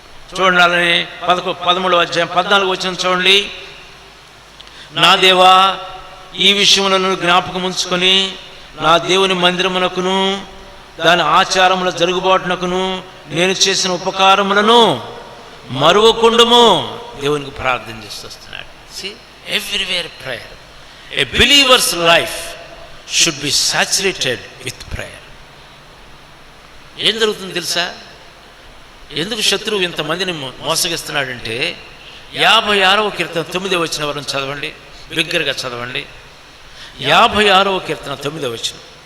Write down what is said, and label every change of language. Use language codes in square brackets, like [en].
[te] చూడండి అలానే 13వ అధ్యాయం 14వ వచనం చూడండి, నా దేవా ఈ విషయములను జ్ఞాపకం ఉంచుకొని నా దేవుని మందిరమునకును దాని ఆచారముల జరుగుబాటునకును నేను చేసిన ఉపకారములను మరువకుండము. దేవునికి ప్రార్థన చేస్తూ వస్తున్నాడు. [en] See, everywhere prayer. A believer's life should be saturated with prayer. [te] ఏం జరుగుతుంది తెలుసా? ఎందుకు శత్రువు ఇంతమందిని మోసగిస్తున్నాడంటే 56వ కీర్తన 9వ వచనం వరకు చదవండి, బిగ్గరగా చదవండి. 56వ కీర్తన 9వ వచనం.